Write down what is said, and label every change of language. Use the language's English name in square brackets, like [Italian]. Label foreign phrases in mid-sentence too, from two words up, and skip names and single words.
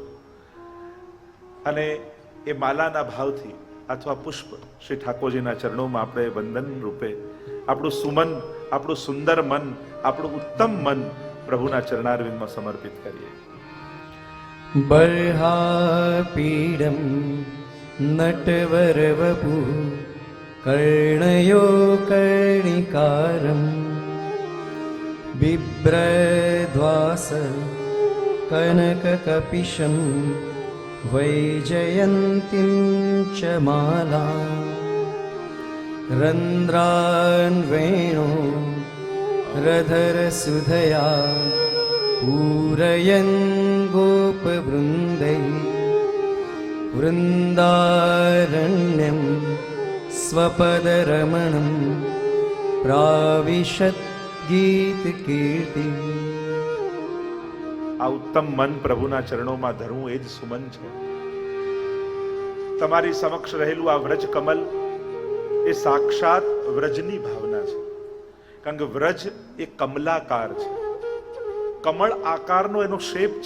[Gujarati] અને એ માલાના ભાવથી અથવા પુષ્પ શ્રી ઠાકોરજીના ચરણોમાં આપણે વંદન રૂપે આપણું સુમન, આપણું સુંદર મન, આપણું ઉત્તમ મન પ્રભુના ચરણારવિંદમાં સમર્પિત કરીએ. [Sanskrit] बर्हापीडम नटवर वपु कर्णयो कर्णिकारम् बिभ्रद्वास कनककपिशं वैजयन्तीं च माला रन्ध्रान् वेणो रधरसुधया पूरयन् गोपवृन्दै वृन्दारण्यं स्वपदरमणं प्राविशत् गीतकीर्ति। [Gujarati] આ ઉત્તમ મન પ્રભુના ચરણોમાં ધરવું એ જ સુમન છે. તમારી સમક્ષ રહેલું આ વ્રજ કમલ એ સાક્ષાત વ્રજની ભાવના છે. કારણ કે વ્રજ એ કમલાકાર છે, કમળ આકારનો એનો શેપ છે.